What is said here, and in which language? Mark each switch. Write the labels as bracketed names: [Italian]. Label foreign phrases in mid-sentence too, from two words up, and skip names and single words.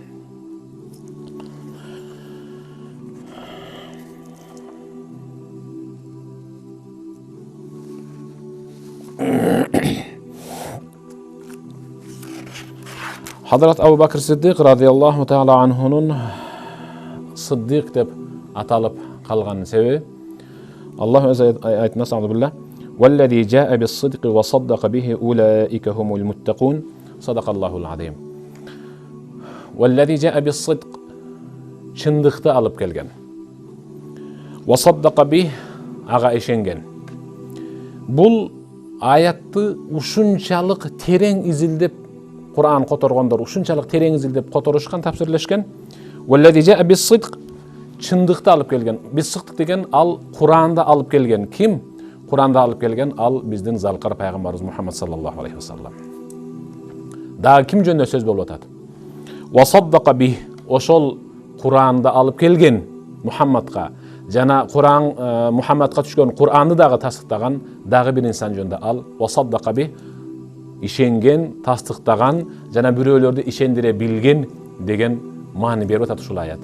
[Kyrgyz] Хазрат Абу Бакр Сиддик [Arabic] رضي الله تعالى عنه [Kyrgyz] Сиддик деп аталып калган себеби, Аллах өзү айтына сабылла: [Arabic] "والذي جاء بالصدق وصدق به أولئك هم المتقون." صدق الله العظيم. والذي جاء بالصدق, [Kyrgyz] чындыкты алып келген. [Arabic] وصدق به, [Kyrgyz] ага ишенген. Бул аятты ушунчалык терең изилдеп Кур'ан которгондор ушунчалык терең изилдеп которушкан, тапсирлешкен. [Arabic] والذي جاء بالصدق, [Kyrgyz] чындыкты алып келген. Бис-сидq деген ал Кур'анда алып келген. Ким? Кур'анда алып келген ал биздин залкар пайгамбарыбыз Мухаммад [Arabic] صلى الله عليه وسلم. [Kyrgyz] Дагы ким жөнүндө сөз болуп атат? [Arabic] وصدق به, [Kyrgyz] ошол Кур'анда алып келген Мухаммадка жана Кур'ан Мухаммадка түшкөн Кур'анды дагы тасдыктаган дагы бир инсан жөнүндө ал [Arabic] وصدق به, [Kyrgyz] ишенген, тастыктаган жана бирөөлөрдү ишендире билген деген маани берип атат ушул аят.